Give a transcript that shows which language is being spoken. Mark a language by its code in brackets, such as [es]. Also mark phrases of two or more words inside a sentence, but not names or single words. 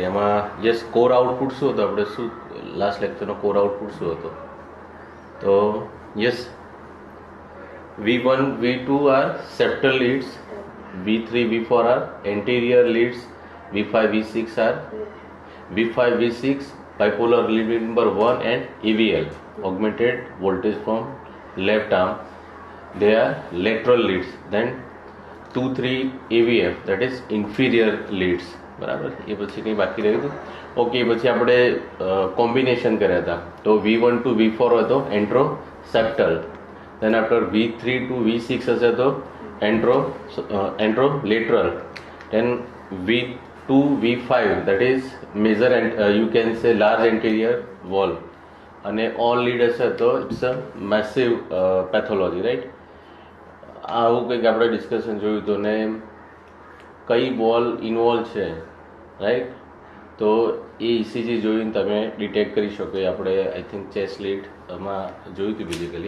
[gu] એમાં [en] yes core output [gu] શું હતો, આપણે શું લાસ્ટ લેક્ચરનો [en] core output [gu] શું હતો? [en] તો yes V1 V2 are septal leads, V3 V4 are anterior leads, V5 V6 are V5 V6 bipolar lead number 1 and EVL augmented voltage from left arm, they are lateral leads. Then 2-3 EVF that is inferior leads. [gu] બરાબર, એ પછી કંઈ બાકી રહ્યું હતું? ઓકે, પછી આપણે કોમ્બિનેશન કર્યા હતા. [en] તો V1 to V4 હતો anteroseptal, then after V3 to V6 [gu] હશે તો [en] anterolateral, then V2 V5 that is major and you can say large anterior wall, અને all lead [gu] હશે તો [en] it's a massive pathology, right? [gu] આવું કંઈક આપણે ડિસ્કશન જોયું હતું. ને કઈ વોલ ઇન્વોલ્વ છે, રાઈટ? તો એ ઇસીજી જોઈને તમે ડિટેક્ટ કરી શકો. એ આપણે [en] I think [gu] ચેસ લીડમાં જોયું હતું બેઝિકલી.